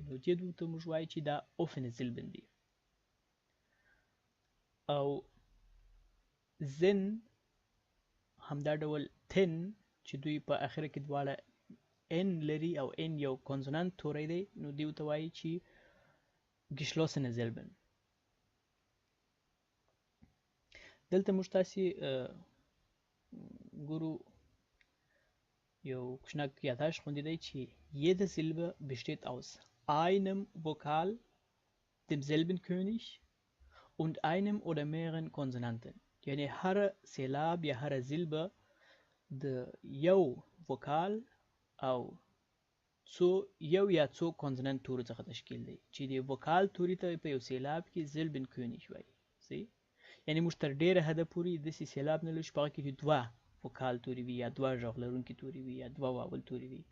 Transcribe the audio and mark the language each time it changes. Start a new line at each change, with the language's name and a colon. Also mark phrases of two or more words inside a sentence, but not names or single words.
Pashto: نو دې دوه ته موږ وایو چې دا
German: offene Silben
Pashto: دي. او زن همدا ډول تن چې دوی په اخره کې دواړه ان لري او ان یو کونسونانت توری دی، نو دې ته وایي چې
German: geschlossene Silben.
Pashto: دلته موږ تاسې ګورو یو کوچنک یادداشت خوندې دی چې
German: jede Silbe besteht aus einem Vokal, demselben König und einem oder mehreren Konsonanten.
Pashto: یعنی هر سیلاب یا هر زیلبه د یو وکال او یو یا څو کونسونانت تورو څخه تشکیل دی، چې د وکال توري ته په یو سیلاب کې زیلبن کونیش وایي. صحیح، یعنی موږ تر ډېره حده پورې داسې سیلاب نه لرو چې په هغه کې دوه وکال توري وي یا دوه غږ لرونکي توري وي یا دوه واول توري وي.